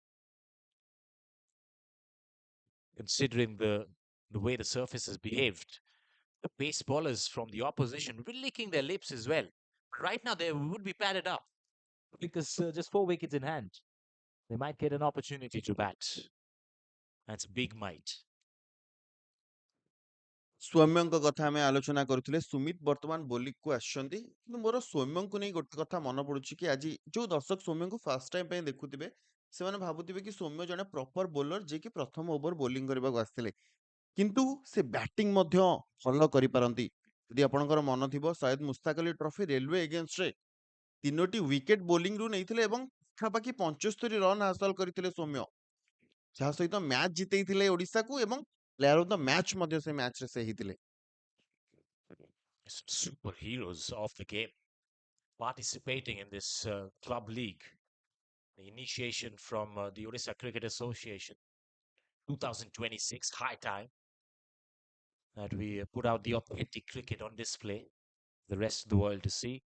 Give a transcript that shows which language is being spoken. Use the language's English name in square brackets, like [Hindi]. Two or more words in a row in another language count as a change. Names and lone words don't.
[English] Considering the way the surface has behaved. The pace bowlers from the opposition will licking their lips as well. Right now they would be padded up. Because just 4 wickets in hand. They might get an opportunity to bat. That's a big might. [Odia] ସୌମ୍ୟଙ୍କ କଥା ଆମେ ଆଲୋଚନା କରୁଥିଲେ ସୁମିତ ବର୍ତ୍ତମାନ ବୋଲିଂକୁ ଆସିଛନ୍ତି କିନ୍ତୁ ମୋର ସୌମ୍ୟଙ୍କୁ ନେଇ ଗୋଟେ କଥା ମନେ ପଡୁଛି କି ଆଜି ଯୋଉ ଦର୍ଶକ ସୌମ୍ୟଙ୍କୁ [English] first time [Odia] ପାଇଁ ଦେଖୁଥିବେ ସେମାନେ ଭାବୁଥିବେ କି ସୌମ୍ୟ ଜଣେ [English] proper bowler [Odia] ଯିଏକି ପ୍ରଥମ ଓଭର ବୋଲିଂ କରିବାକୁ ଆସିଥିଲେ କିନ୍ତୁ ସେ ବ୍ୟାଟିଂ ମଧ୍ୟ ଭଲ କରିପାରନ୍ତି ଯଦି ଆପଣଙ୍କର ମନ ଥିବ ସୟଦ ମୁସ୍ତାକ ଅଲି ଟ୍ରଫି ରେଲୱେ ଏଗେନ୍ଷ୍ଟରେ 3ଟି ୱିକେଟ ବୋଲିଂରୁ ନେଇଥିଲେ ଏବଂ ପାଖାପାଖି 75 ରନ୍ ହାସଲ କରିଥିଲେ ସୌମ୍ୟ ଯାହା ସହିତ ମ୍ୟାଚ୍ ଜିତେଇଥିଲେ ଓଡ଼ିଶାକୁ ଏବଂ [English] player of the match [Odia] ମଧ୍ୟ ସେ ମ୍ୟାଚରେ ସେ ହେଇଥିଲେ [English] Some superheroes of the game participating in this club league. The initiation from the Odisha Cricket Association. 2026, high time that we put out the authentic cricket on display for the rest of the world to see.